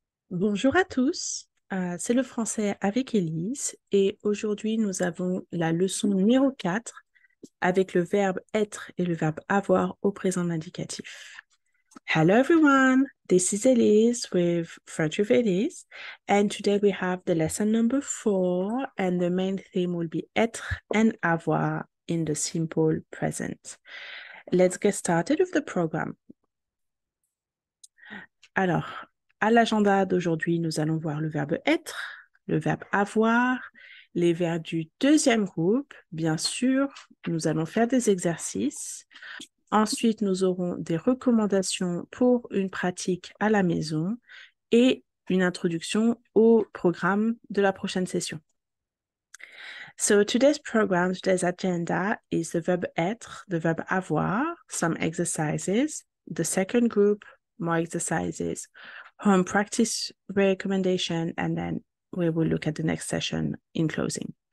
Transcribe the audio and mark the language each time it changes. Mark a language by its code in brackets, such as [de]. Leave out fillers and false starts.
[fr] Bonjour à tous, c'est le français avec Élise et aujourd'hui nous avons la leçon numéro 4 avec le verbe être et le verbe avoir au présent de l'indicatif. [en] Hello everyone, this is Elise with French with Elise and today we have the lesson number 4 and the main theme will be être and avoir in the simple present. Let's get started with the program. [fr] Alors, à l'agenda d'aujourd'hui, nous allons voir le verbe être, le verbe avoir, les verbes du deuxième groupe, bien sûr. Nous allons faire des exercices. Ensuite, nous aurons des recommandations pour une pratique à la maison et une introduction au programme de la prochaine session. [en] So today's program, today's agenda is the verb être, the verb avoir, some exercises, the second group, more exercises, home practice recommendation, and then we will look at the next session in closing.